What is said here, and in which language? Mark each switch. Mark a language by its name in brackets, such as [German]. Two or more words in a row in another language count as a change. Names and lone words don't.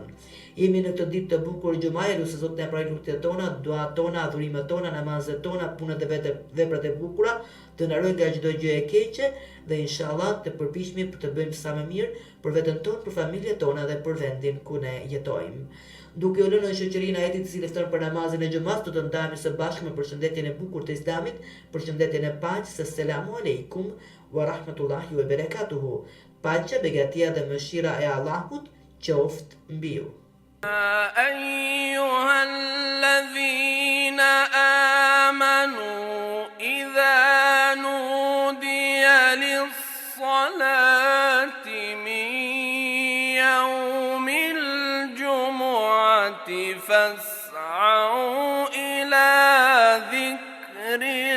[Albanian] Jemi në këtë ditë të bukur xumaje, lutje Zoti na pranojë lutjet tona, duat tona, adhurimet tona, namazet tona, punët e veprat e bukura, të na ruaj nga çdo gjë e keqe dhe inshallah të përpiqemi për të bëjmë sa më mirë për veten tonë, për familjet tona dhe për vendin ku ne jetojmë. Duke u lënë në shoqërinë e ajetit i cili fton për namazin e xumas, do të ndahemi së bashku me përshëndetjen e bukur të Islamit, përshëndetjen e paqes, [Arabic] السلام عليكم ورحمة الله وبركاته. [Albanian] Paqja, begatia dhe mëshira e Allahut qoftë mbi ju. [Arabic] أيها الذين آمنوا إذا نودي للصلاة من يوم الجمعة فاسعوا إلى ذكر